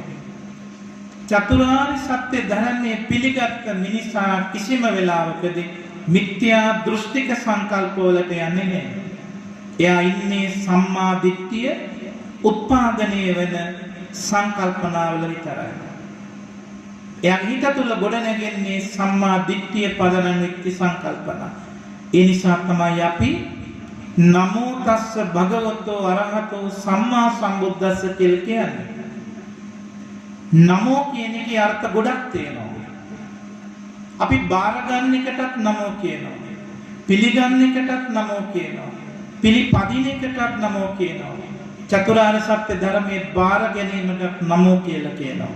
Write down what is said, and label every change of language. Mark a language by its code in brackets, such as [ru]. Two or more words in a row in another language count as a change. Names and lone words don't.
[si] චතුරාර්ය සත්‍ය ධර්මයේ පිළිගත්ත මිනිසා කිසිම වෙලාවකදී මිත්‍යා දෘෂ්ටික සංකල්ප වලට යන්නේ නැහැ. එයා ඉන්නේ සම්මා දිට්ඨිය උත්පාදනය වෙන සංකල්පනාවල විතරයි. එයා හිත තුළ ගොඩනැගෙන්නේ සම්මා දිට්ඨිය පදනම් වෙච්ච සංකල්පනා. ඒ නිසා තමයි අපි [pi] නමෝ තස්ස භගවතෝ අරහතෝ සම්මා සම්බුද්දස්ස [si] කියලා කියන්නේ. නමෝ කියන එකේ අර්ථ ගොඩක් තියෙනවා. අපි බාර ගන්න එකටත් නමෝ කියනවා. පිළිගන්න එකටත් නමෝ කියනවා. පිළිපදින එකටත් නමෝ කියනවා. චතුරාර්ය සත්‍ය ධර්මයේ බාර ගැනීමකට නමෝ කියලා කියනවා.